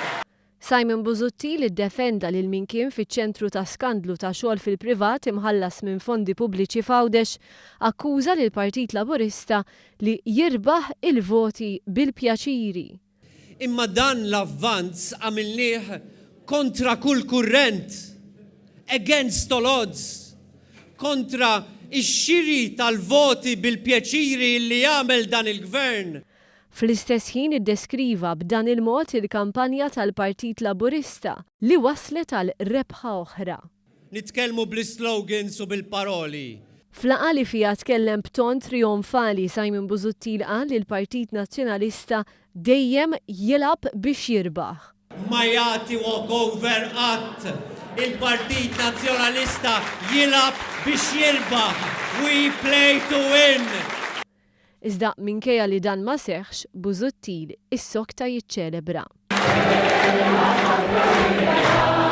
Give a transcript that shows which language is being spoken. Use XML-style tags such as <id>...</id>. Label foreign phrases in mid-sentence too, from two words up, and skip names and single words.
<mt>Simon Busuttil iddefenda lil min kien fiċ-ċentru ta' skandlu ta' xogħol fil-privat imħallas minn fondi pubbliċi f'Għawdex, akkuża lil Partit Laburista li jirbaħ il-voti bil-pjaċiri. Imma dan l-avvanz għamilnieh kontra kull kurrent,</mt> <en>against all odds,</en> <mt>kontra ix-xiri tal-voti bil-pjaċiri li jagħmel dan il-gvern. Fl-istess ħin iddeskriva b'dan il-mod il-kampanja tal-Partit Laburista li waslet għal rebħa oħra. Nitkellmu bl-slogans u bil-paroli. F'laqgħa li fiha tkellem b'ton trionfali Simon Busuttil qal li l-Partit Nazzjonalista dejjem jilgħab biex jirbaħ. Ma jagħti walkover qatt. Il-Partit Nazzjonalista jilgħab biex jirbaħ.</mt> <en>We play to win.</en> <mt>Iżda minkejja li dan ma seħħx, Busuttil is-sokta jiċċelebra.</mt>